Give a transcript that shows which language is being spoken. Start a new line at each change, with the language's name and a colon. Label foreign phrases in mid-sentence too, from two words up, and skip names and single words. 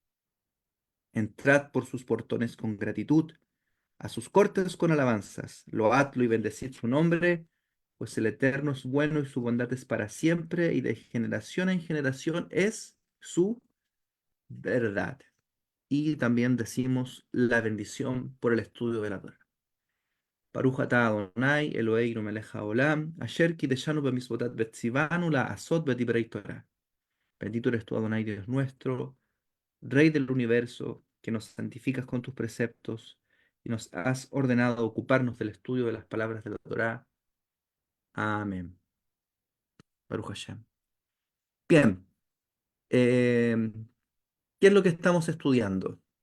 Spanish: Entrad por sus portones con gratitud, a sus cortes con alabanzas, loadlo y bendecid su nombre, pues el Eterno es bueno y su bondad es para siempre y de generación en generación es su verdad. Y también decimos la bendición por el estudio de la Torah.
Hebrew: ברוך אתה אדוני, אלוהינו מלך העולם, אשר קידשנו במצוותיו וציוונו לעשות בדברי תורה.
Spanish: Bendito eres tú, Adonai, Dios nuestro, Rey del universo, que nos santificas con tus preceptos y nos has ordenado ocuparnos del estudio de las palabras de la Torá. Amén.
Hebrew: ברוך השם.
Spanish: Bien, eh, ¿qué es lo que estamos estudiando?